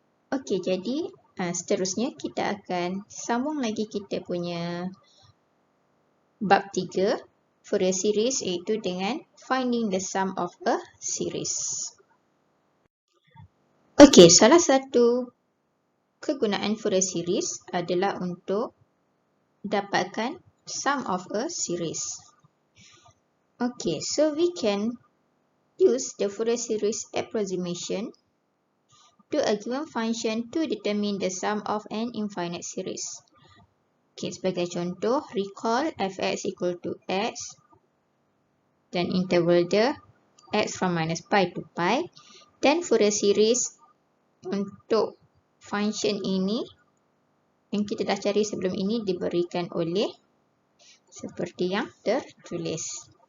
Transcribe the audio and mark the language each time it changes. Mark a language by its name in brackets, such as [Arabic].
[Malay] Okey, jadi seterusnya kita akan sambung lagi kita punya bab 3 Fourier series, iaitu dengan [English] finding the sum of a series. [Malay] Okey, salah satu kegunaan Fourier series adalah untuk dapatkan [English] sum of a series. Okay, so we can use the Fourier series approximation to a given function to determine the sum of an infinite series. [Malay] Okay, sebagai contoh, [English] recall fx equal to x [Malay] dan interval dia [English] x from minus pi to pi, [Malay] dan Fourier series untuk function ini yang kita dah cari sebelum ini diberikan oleh seperti yang tertulis.